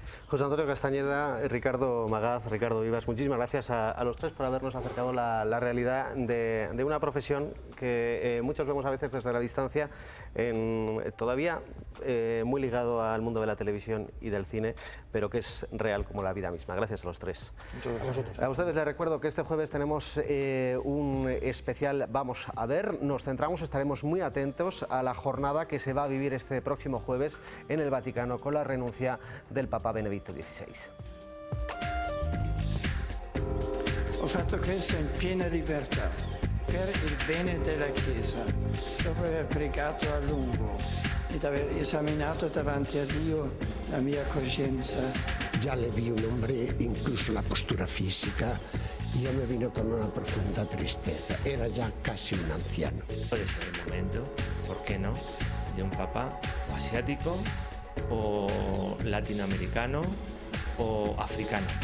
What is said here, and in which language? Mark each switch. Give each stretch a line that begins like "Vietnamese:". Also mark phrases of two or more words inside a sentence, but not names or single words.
Spanish: José Antonio Castañeda, Ricardo Magaz, Ricardo Vivas, muchísimas gracias a los tres por habernos acercado la realidad de una profesión que muchos vemos a veces desde la distancia, todavía muy ligado al mundo de la televisión y del cine, pero que es real como la vida misma. Gracias a los tres. Muchas gracias. A ustedes les recuerdo que este jueves tenemos un especial Vamos a ver. Nos centramos, estaremos muy atentos a la jornada que se va a vivir este próximo jueves en el Vaticano con la renuncia del Papa Benedicto XVI.
Italian: Ho fatto questo in piena libertà, per il bene della Chiesa, dopo aver pregato a lungo ed aver esaminato davanti a Dio la mia coscienza.
Spanish: Ya le vi un hombre, incluso la postura física, y yo me vino con una profunda tristeza. Era ya casi un anciano. Puede ser el momento, ¿por qué no?, de un papa asiático o latinoamericano o africano.